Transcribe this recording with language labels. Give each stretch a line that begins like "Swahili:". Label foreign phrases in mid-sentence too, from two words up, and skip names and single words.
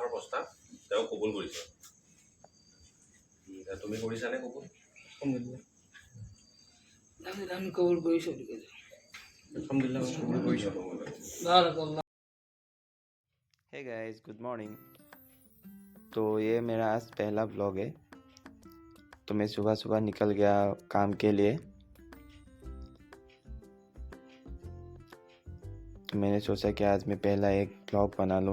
Assamese: প্ৰস্তাৱ তেওঁ কবুল কৰিছে। তুমি কৰিছানে কবুল? আমি কবুল কৰিছোঁ।
English: Hey guys, good morning.
Hindi: तो ये मेरा आज पहला व्लॉग है। तो मैं सुबह सुबह निकल गया काम के लिए। तो मैंने सोचा कि आज मैं पहला एक व्लॉग बना लूँ।